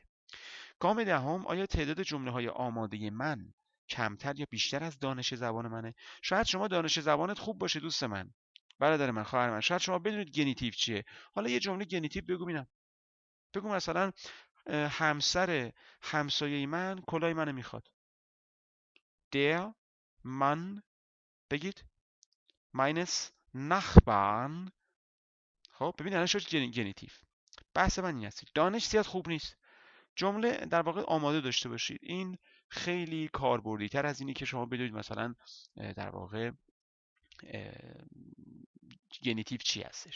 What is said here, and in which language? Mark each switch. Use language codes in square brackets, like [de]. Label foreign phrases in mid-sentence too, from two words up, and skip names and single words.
[fa] گام دهم، آیا تعداد جمله‌های آماده من کمتر یا بیشتر از دانش زبان منه؟ شاید شما دانش زبانت خوب باشه دوست من، برادر من، خواهر من، شاید شما بدونید گنیتیو چیه. حالا یه جمله گنیتیو بگو ببینم. بگو مثلا همسر همسایه من کلاه منو میخواد. [de] Der Mann، بگید meines Nachbarn. [fa] خب ببین الان شد گنیتیو. بحث من این است، دانش زیاد خوب نیست، جمله در واقع آماده داشته باشید. این خیلی کاربردی تر از اینی که شما بدونید مثلا در واقع گنیتیو چی هستش.